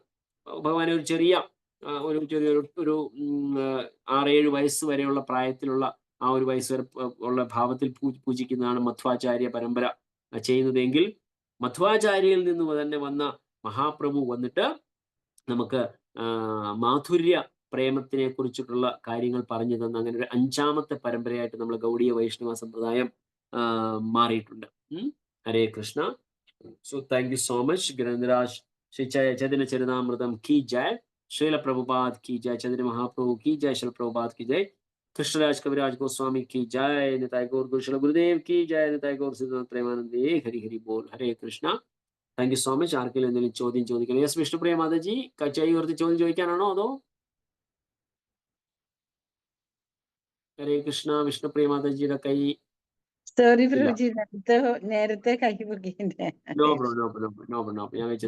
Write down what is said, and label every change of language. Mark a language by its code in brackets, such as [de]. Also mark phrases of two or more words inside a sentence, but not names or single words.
[ml] ഭഗവാനെ ഒരു ചെറിയൊരു 6-7 വയസ്സ് വരെയുള്ള പ്രായത്തിലുള്ള ആ ഒരു വയസ്സ് വരെ ഉള്ള ഭാവത്തിൽ പൂജിക്കുന്നതാണ് മധ്വാചാര്യ പരമ്പര ചെയ്യുന്നതെങ്കിൽ മധ്വാചാര്യയിൽ നിന്ന് തന്നെ വന്ന മഹാപ്രഭു വന്നിട്ട് നമുക്ക് മാധുര്യ പ്രേമത്തിനെ കുറിച്ചിട്ടുള്ള കാര്യങ്ങൾ പറഞ്ഞു തന്ന അങ്ങനെ ഒരു 5ാമത്തെ പരമ്പരയായിട്ട് നമ്മൾ ഗൗഡീയ വൈഷ്ണവ സമ്പ്രദായം മാറിയിട്ടുണ്ട്. ഹരേ കൃഷ്ണ. [en] so thank you so much. [hi] गिरीन्द्राज श्री चैतन्य चरितामृतम् की जय, श्रील प्रभुपाद की जय, चैतन्य महाप्रभु की जय, शील प्रभुपाद की जय, कृष्णराज कविराज गोस्वामी की जय, निताय गौर गुरुशल गुरुदेव की जय, निताय गौर सिद्धांत प्रेमानंदे हरि हरि बोल. हरे कृष्ण. [en] thank you so much. [ml] ആർക്കെങ്കിലും എന്തെങ്കിലും ചോദ്യം ചോദിക്കണം? യെസ് വിഷ്ണുപ്രിയ മാതാജി, കൈ ഉയർത്തി ചോദ്യം ചോദിക്കാനാണോ അതോ? ഹരേ കൃഷ്ണ. വിഷ്ണുപ്രിയ മാതാജിയുടെ കൈ. സോറി പ്രഭുജി, നേരത്തെ കൈ പൊക്കിന്റെ. [en] no bro, [ml] ഞാൻ വെച്ചത്